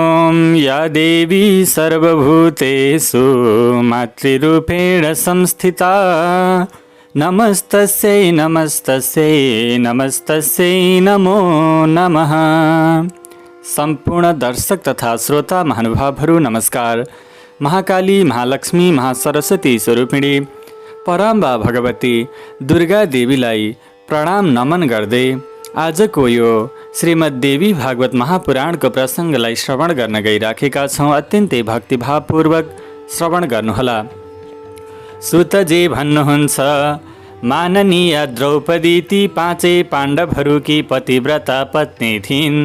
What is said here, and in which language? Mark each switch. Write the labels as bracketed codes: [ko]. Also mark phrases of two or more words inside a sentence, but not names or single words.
[sa] ॐ या देवी सर्वभूतेषु मातृरूपेण संस्थिता नमस्तस्यै नमस्तस्यै नमस्तस्यै नमो नमः। [ne] सम्पूर्ण दर्शक तथा श्रोता महानुभावहरू नमस्कार। महाकाली, महालक्ष्मी, महासरस्वती स्वरूपिणी परम्बा भगवती दुर्गा देवीलाई प्रणाम नमन गर्दै आजको यो श्रीमद्देवी भागवत महापुराणको प्रसङ्गलाई श्रवण गर्न गइराखेका छौँ। अत्यन्तै भक्तिभावपूर्वक श्रवण गर्नुहोला। सुतजी भन्नुहुन्छ, माननीय द्रौपदी ती पाँचै पाण्डवहरूकी पतिव्रता पत्नी थिइन्।